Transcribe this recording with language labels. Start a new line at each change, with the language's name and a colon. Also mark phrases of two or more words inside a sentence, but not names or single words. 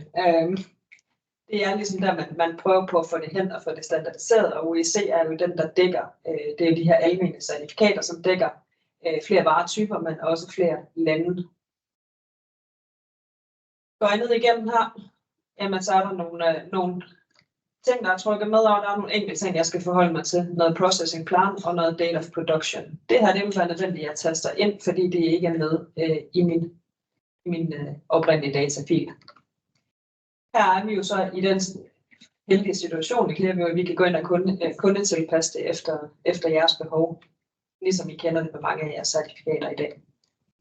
Danish: Det er ligesom der, man prøver på at få det hen og få det standardiseret, og OEC er jo den, der dækker, det er jo de her almene certifikater, som dækker flere varetyper, men også flere lande. Går jeg ned igennem her, jamen så er der nogle ting, der er trykket med, og der er nogle enkelte ting, jeg skal forholde mig til. Noget
English: processing plan
Danish: og noget
English: date of production.
Danish: Det her det vil være nødvendigt, at jeg taster ind, fordi det ikke er med i min oprindelige datafil. Her er vi jo så i den heldige situation, at vi kan gå ind og kundetilpasse det efter jeres behov, ligesom I kender det med mange af jeres certifikater i dag.